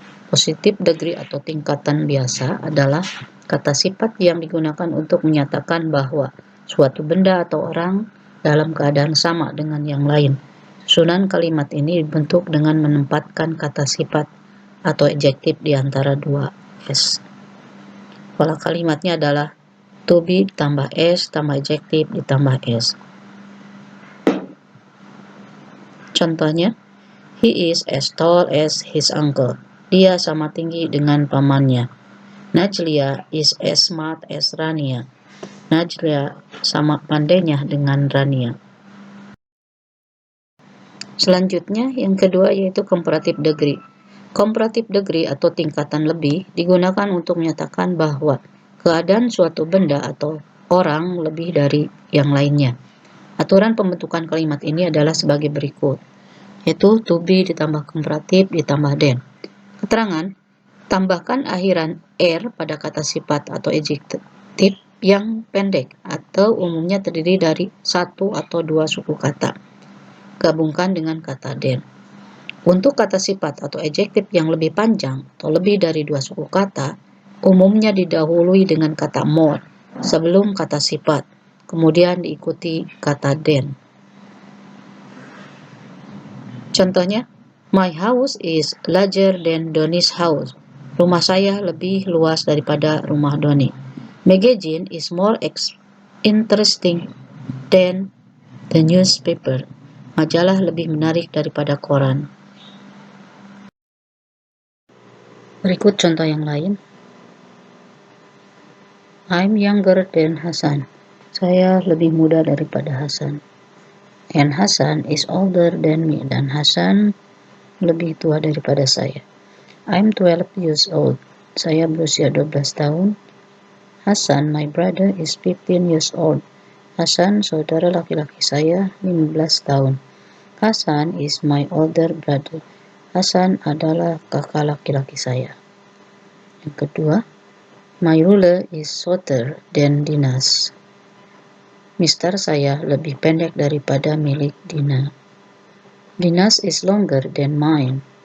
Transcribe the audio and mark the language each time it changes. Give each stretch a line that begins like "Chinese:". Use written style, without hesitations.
Indonesian: Positive degree atau tingkatan biasa adalah kata sifat yang digunakan untuk menyatakan bahwa suatu benda atau orang dalam keadaan sama dengan yang lain. Susunan kalimat ini dibentuk dengan menempatkan kata sifat atau adjektif di antara dua S. Pola kalimatnya adalah to be ditambah S tambah adjektif ditambah S.
English: Contohnya, he is as tall as his uncle.
Indonesian: Dia sama tinggi dengan pamannya.
English: Najlia is as smart as Rania.
Indonesian: Najlia sama pandainya dengan Rania. Selanjutnya, yang kedua yaitu comparative degree. Comparative degree atau tingkatan lebih digunakan untuk menyatakan bahwa keadaan suatu benda atau orang lebih dari yang lainnya. Aturan pembentukan kalimat ini adalah sebagai berikut, yaitu to be ditambah comparative ditambah than. Keterangan, tambahkan akhiran er pada kata sifat atau adjektif yang pendek atau umumnya terdiri dari satu atau dua suku kata. Gabungkan dengan kata than. Untuk kata sifat atau adjektif yang lebih panjang atau lebih dari dua suku kata, umumnya didahului dengan kata more sebelum kata sifat, kemudian diikuti kata than.
English: Contohnya, my house is larger than Doni's house.
Indonesian: Rumah saya lebih luas daripada rumah Doni.
English: Magazine is more interesting than the newspaper.
Indonesian: Majalah lebih menarik daripada koran. Berikut contoh yang lain.
English: I'm younger than Hasan.
Indonesian: Saya lebih muda daripada Hasan.
English: And Hasan is older than me.
Indonesian: Dan Hasan lebih tua daripada saya.
English: I'm 12 years old.
Indonesian: Saya berusia 12 tahun.
English: Hasan, my brother, is 15 years old.
Indonesian: Hasan, saudara laki-laki saya, 15 tahun.
English: Hasan is my older brother.
Indonesian: Hasan adalah kakak laki-laki saya. Yang kedua,
English: my ruler is shorter than Dina's.
Indonesian: Mister saya lebih pendek daripada milik Dina.
English: Dina's is longer than mine.